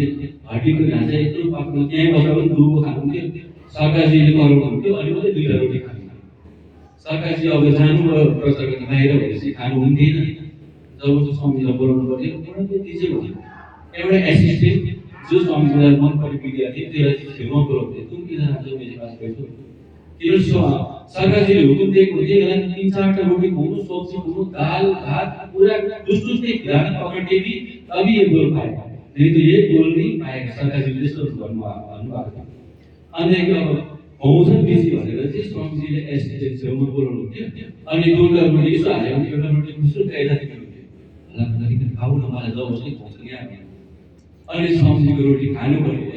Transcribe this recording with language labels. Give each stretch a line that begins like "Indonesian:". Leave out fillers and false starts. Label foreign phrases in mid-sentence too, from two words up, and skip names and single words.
Nepali: हड्डीको ढाँचा यत्रो पाक्नु, त्यहीँ बसेर पनि दुबो खानुहुन्थ्यो, सरकारजीले कराउनुहुन्थ्यो, अनि मात्रै 2टा रोटी खानुहुन्थ्यो। सरकारजी अब जानुभयो प्रचार गर्न बाहिर भएपछि खानुहुन्थेन। जब स्वामीजीलाई बोलाउनु पऱ्यो त्यति चाहिँ भन्यो। एउटा एसिस्टेन्ट जो स्वामीजीलाई मन पर्ने विद्यार्थी त्यसलाई चाहिँ छेउमा बोलाउँथ्यो,
Hindi: तुम किन आज मेरे पास बैठो?
Nepali: किन सरकारजीले हुकुम दिएको हुन्थ्यो यसलाई 3-4टा रोटी खुवाउनु, सब्जी खुवाउनु, दाल भात पूरा दुष्टुस्ते
Hindi: खिलाना पकड़ते भी तभी ये बोल पाएगा, नहीं तो ये बोल नहीं पाएगा।
Nepali: सरकारजीले त्यस्तो भन्नुभएको थियो। अनि अब खुवाउँछन् बेसी भनेर चाहिँ स्वामीजीले एसिस्टेन्ट छेउमा बोलाउनुहुन्थ्यो। अनि 2टा रोटी यसो हाल्यो भने एउटा रोटी मुसुक खाइरहेको हुन्थ्यो। होला नरिकन खाऊ न, मलाई जबरजस्ती खुवाउँछ नि अब। अनि स्वामीजीको रोटी खानु पर्ने रहेछ।